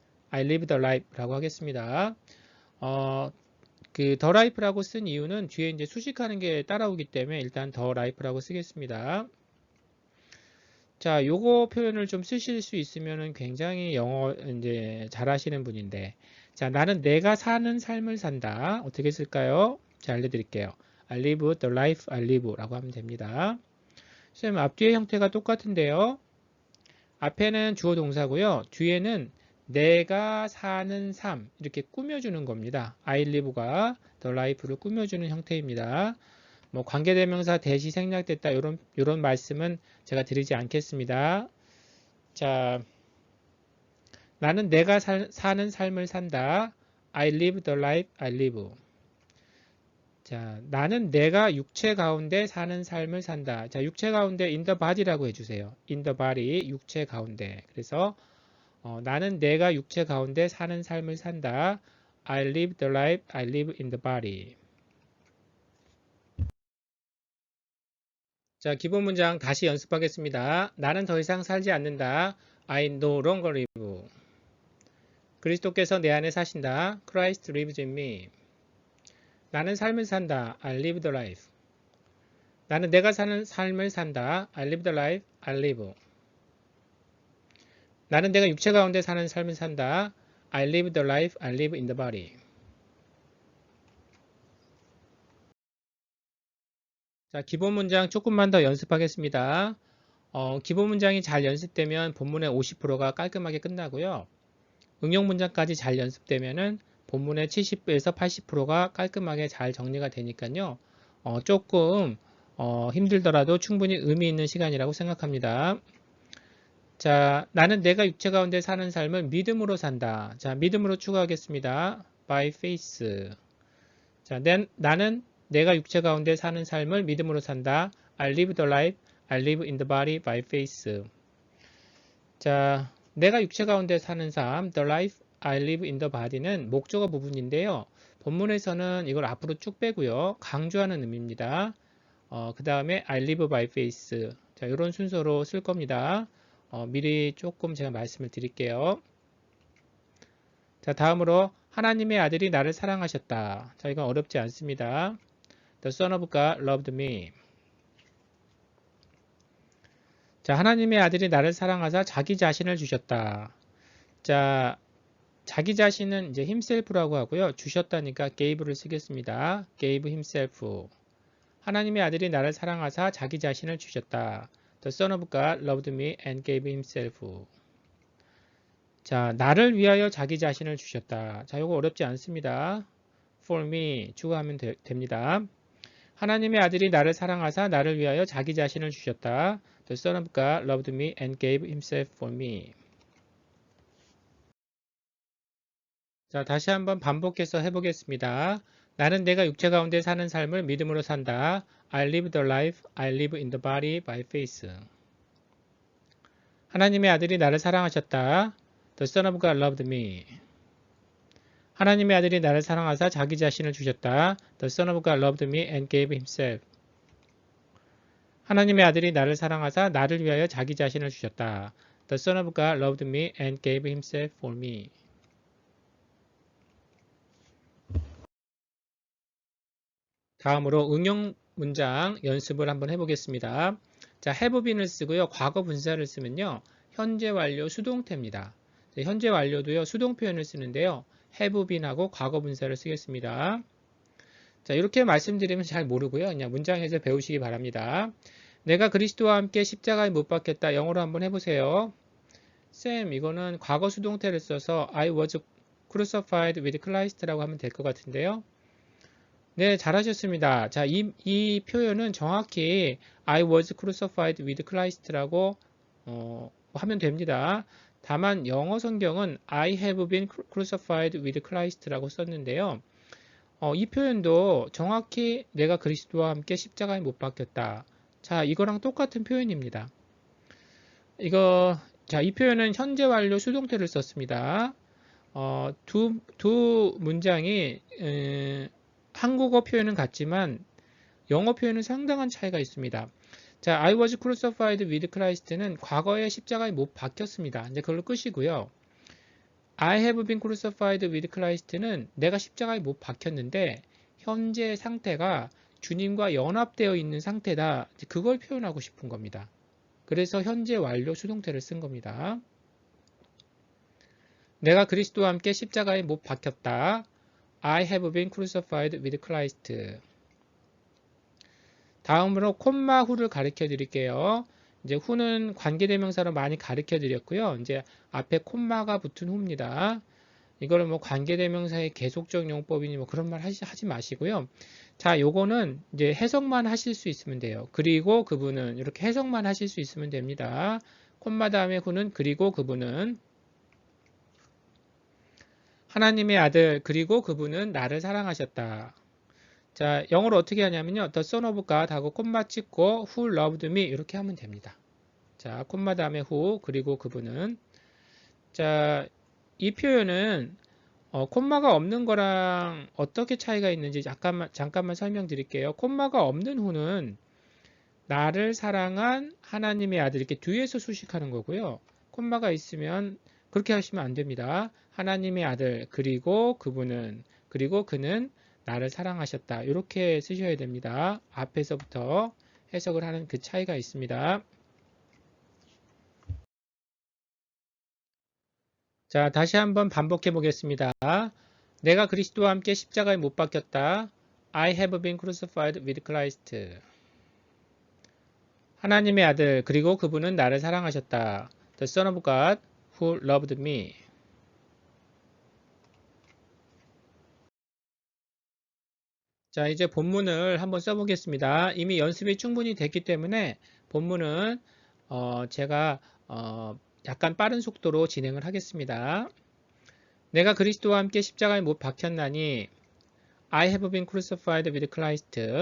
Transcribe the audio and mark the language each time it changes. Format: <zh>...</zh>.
<en>I live the life라고</en> <ko>하겠습니다. 그</ko> <en>the life</en> <ko>라고 쓴 이유는 뒤에 이제 수식하는 게 따라오기 때문에 일단 the life라고 쓰겠습니다. 자, 요거 표현을 좀 쓰실 수 있으면은 굉장히 영어 이제 잘하시는 분인데, 자, 나는 내가 사는 삶을 산다. 어떻게 쓸까요? 자, 알려드릴게요.</ko> <en>I live the life I live라고</en> <ko>하면 됩니다. 선생님, 앞뒤의 형태가 똑같은데요. 앞에는 주어 동사고요. 뒤에는 내가 사는 삶 이렇게 꾸며주는 겁니다. I live가 the life를 꾸며주는 형태입니다. 뭐 관계대명사 대시 생략됐다 이런 말씀은 제가 드리지 않겠습니다. 자, 나는 내가 사는 삶을 산다.</ko> <en>I live the life I live.</en> <ko>자, 나는 내가 육체 가운데 사는 삶을 산다. 자, 육체 가운데</ko> <en>in the body</en> <ko>라고 해주세요.</ko> <en>in the body,</en> <ko>육체 가운데. 그래서 나는 내가 육체 가운데 사는 삶을 산다.</ko> <en>I live the life I live in the body.</en> <ko>자, 기본 문장 다시 연습하겠습니다. 나는 더 이상 살지 않는다.</ko> <en>I no longer live.</en> <ko>그리스도께서 내 안에 사신다.</ko> <en>Christ lives in me.</en> <ko>나는 삶을 산다.</ko> <en>I live the life.</en> <ko>나는 내가 사는 삶을 산다.</ko> <en>I live the life I live.</en> <ko>나는 내가 육체 가운데 사는 삶을 산다.</ko> <en>I live the life I live in the body.</en> <ko>자, 기본 문장 조금만 더 연습하겠습니다. 기본 문장이 잘 연습되면 본문의 50%가 깔끔하게 끝나고요. 응용 문장까지 잘 연습되면은 본문의 70에서 80%가 깔끔하게 잘 정리가 되니까요. 조금 힘들더라도 충분히 의미 있는 시간이라고 생각합니다. 자, 나는 내가 육체 가운데 사는 삶을 믿음으로 산다. 자, 믿음으로 추가하겠습니다.</ko> <en>By faith.</en> <ko>자, 나는 내가 육체 가운데 사는 삶을 믿음으로 산다.</ko> <en>I live the life I live in the body by faith.</en> <ko>자, 내가 육체 가운데 사는 삶,</ko> <en>the life I live in the body</en> <ko>는 목적어 부분인데요. 본문에서는 이걸 앞으로 쭉 빼고요. 강조하는 의미입니다. 그 다음에</ko> <en>I live by faith.</en> <ko>자, 이런 순서로 쓸 겁니다. 미리 조금 제가 말씀을 드릴게요. 자, 다음으로 하나님의 아들이 나를 사랑하셨다. 자, 이건 어렵지 않습니다.</ko> <en>The Son of God loved me.</en> <ko>자, 하나님의 아들이 나를 사랑하사 자기 자신을 주셨다. 자, 자기 자신은 이제 himself라고 하고요. 주셨다니까 gave를 쓰겠습니다.</ko> <en>gave himself.</en> <ko>하나님의 아들이 나를 사랑하사 자기 자신을 주셨다.</ko> <en>The Son of God loved me and gave himself.</en> <ko>자, 나를 위하여 자기 자신을 주셨다. 자, 이거 어렵지 않습니다.</ko> <en>For me,</en> <ko>주어 하면 됩니다. 하나님의 아들이 나를 사랑하사 나를 위하여 자기 자신을 주셨다.</ko> <en>The Son of God loved me and gave himself for me.</en> <ko>자, 다시 한번 반복해서 해보겠습니다. 나는 내가 육체 가운데 사는 삶을 믿음으로 산다.</ko> <en>I live the life I live in the body by faith.</en> <ko>하나님의 아들이 나를 사랑하셨다.</ko> <en>The Son of God loved me.</en> <ko>하나님의 아들이 나를 사랑하사 자기 자신을 주셨다.</ko> <en>The Son of God loved me and gave himself.</en> <ko>하나님의 아들이 나를 사랑하사 나를 위하여 자기 자신을 주셨다.</ko> <en>The Son of God loved me and gave himself for me.</en> <ko>다음으로 응용 문장 연습을 한번 해보겠습니다. 자, have been을 쓰고요. 과거 분사를 쓰면요. 현재 완료 수동태입니다. 현재 완료도요. 수동 표현을 쓰는데요. have been하고 과거 분사를 쓰겠습니다. 자, 이렇게 말씀드리면 잘 모르고요. 그냥 문장에서 배우시기 바랍니다. 내가 그리스도와 함께 십자가에 못 박혔다. 영어로 한번 해보세요. 쌤, 이거는 과거 수동태를 써서</ko> <en>I was crucified with Christ</en> <ko>라고 하면 될 것 같은데요. 네, 잘하셨습니다. 자, 이 표현은 정확히</ko> <en>I was crucified with Christ</en> <ko>라고 하면 됩니다. 다만 영어 성경은</ko> <en>I have been crucified with Christ라고</en> <ko>썼는데요. 이 표현도 정확히 내가 그리스도와 함께 십자가에 못 박혔다. 자, 이거랑 똑같은 표현입니다. 자, 이 표현은 현재 완료 수동태를 썼습니다. 두 문장이 한국어 표현은 같지만 영어 표현은 상당한 차이가 있습니다. 자,</ko> <en>I was crucified with Christ</en> <ko>는 과거에 십자가에 못 박혔습니다. 이제 그걸로 끝이고요.</ko> <en>I have been crucified with Christ</en> <ko>는 내가 십자가에 못 박혔는데 현재 상태가 주님과 연합되어 있는 상태다. 그걸 표현하고 싶은 겁니다. 그래서 현재 완료 수동태를 쓴 겁니다. 내가 그리스도와 함께 십자가에 못 박혔다.</ko> <en>I have been crucified with Christ.</en> <ko>다음으로 콤마 후를 가르쳐 드릴게요. 이제 후는 관계대명사로 많이 가르쳐 드렸고요. 이제 앞에 콤마가 붙은 후입니다. 이거는 뭐 관계대명사의 계속적 용법이니 뭐 그런 말 하지 마시고요. 자, 요거는 이제 해석만 하실 수 있으면 돼요. 그리고 그분은 이렇게 해석만 하실 수 있으면 됩니다. 콤마 다음에 후는 그리고 그분은 하나님의 아들 그리고 그분은 나를 사랑하셨다. 자, 영어로 어떻게 하냐면요.</ko> <en>The Son of God</en> <ko>하고 콤마 찍고</ko> <en>Who loved me</en> <ko>이렇게 하면 됩니다. 자, 콤마 다음에 Who 그리고 그분은 자, 이 표현은 콤마가 없는 거랑 어떻게 차이가 있는지 잠깐만 설명드릴게요. 콤마가 없는 후는 나를 사랑한 하나님의 아들 이렇게 뒤에서 수식하는 거고요. 콤마가 있으면 그렇게 하시면 안 됩니다. 하나님의 아들 그리고 그분은 그리고 그는 나를 사랑하셨다. 이렇게 쓰셔야 됩니다. 앞에서부터 해석을 하는 그 차이가 있습니다. 자, 다시 한번 반복해 보겠습니다. 내가 그리스도와 함께 십자가에 못 박혔다.</ko> <en>I have been crucified with Christ.</en> <ko>하나님의 아들 그리고 그분은 나를 사랑하셨다.</ko> <en>The Son of God who loved me.</en> <ko>자, 이제 본문을 한번 써보겠습니다. 이미 연습이 충분히 됐기 때문에 본문은 제가 약간 빠른 속도로 진행을 하겠습니다. 내가 그리스도와 함께 십자가에 못 박혔나니</ko> <en>I have been crucified with Christ.</en>